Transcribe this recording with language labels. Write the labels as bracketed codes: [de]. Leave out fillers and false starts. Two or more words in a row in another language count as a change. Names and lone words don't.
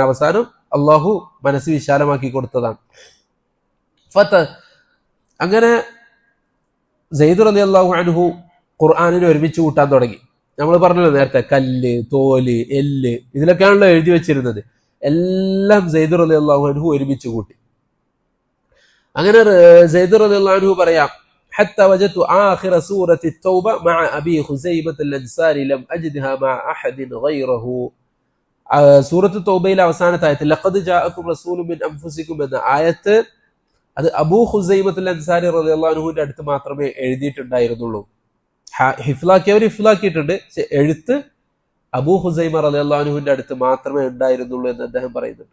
[ml] അവസാനം അള്ളാഹു മനസ്സ് വിശാലമാക്കി കൊടുത്തതാണ്. അങ്ങനെ സയ്യിദ് [ar] رضي الله عنه [ml] ഖുർആനിനെ ഒരുമിച്ച് കൂട്ടാൻ തുടങ്ങി. നമ്മൾ പറഞ്ഞല്ലോ നേരത്തെ, കല്ല്, തോല്, എല്ല്, ഇതിലൊക്കെയാണല്ലോ എഴുതി വെച്ചിരുന്നത്. എല്ലാം സയ്യിദ് [ar] رضي الله عنه [ml] ഒരുമിച്ച് കൂട്ടി. അങ്ങനെ സയ്യിദ് [ar] رضي الله عنه [ml] പറയാം, [ar] حتى وجدت آخر سورة التوبة مع أبي خزيمة الأنصاري لم أجدها مع أحد غيره. [ml] സൂറത്ത് തൗബയിലെ അവസാനത്തെ ആയത്ത് [ar] لقد جاءكم رسول من أنفسكم [ml] എന്ന ആയത്ത് അത് അബൂ ഖുസൈമത്തുൽ അൻസാരി [ar] رضي الله عنه [ml] അടുത്ത് മാത്രമേ എഴുതിയിട്ടുണ്ടായിരുന്നുള്ളൂ. ഹിഫ്ലാക്കിയവർ ഹിഫ്ലാക്കിയിട്ടുണ്ട്, പക്ഷെ എഴുത്ത് അബൂ ഖുസൈമ [ar] رضي الله عنه [ml] അടുത്ത് മാത്രമേ ഉണ്ടായിരുന്നുള്ളൂ എന്ന് അദ്ദേഹം പറയുന്നുണ്ട്.